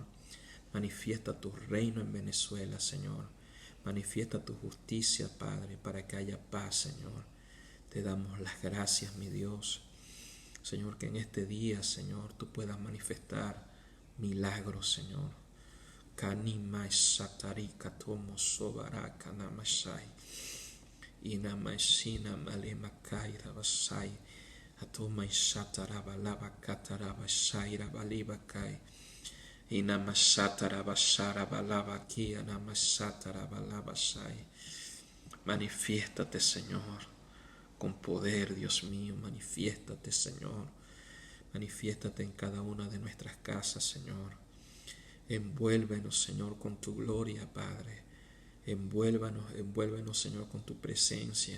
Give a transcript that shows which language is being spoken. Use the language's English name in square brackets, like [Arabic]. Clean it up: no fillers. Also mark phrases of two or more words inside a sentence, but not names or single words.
[Spanish] Manifiesta tu reino en Venezuela, Señor. Manifiesta tu justicia, Padre, para que haya paz, Señor. Te damos las gracias, mi Dios. Señor, que en este día, Señor, tú puedas manifestar milagros, Señor. Kanimai satari katomo sobara kanamashai. Inamaishina malemakai rabashai. Atomai satarabalaba katarabashai rabalibakai. Inamashatarabasharabalabaki anamashatarabalabashai. Manifiéstate, Señor, con poder, Dios mío. Manifiéstate, Señor. Manifiéstate en cada una de nuestras casas, Señor. Envuélvenos, Señor, con tu gloria, Padre. Envuélvenos, Señor, con tu presencia.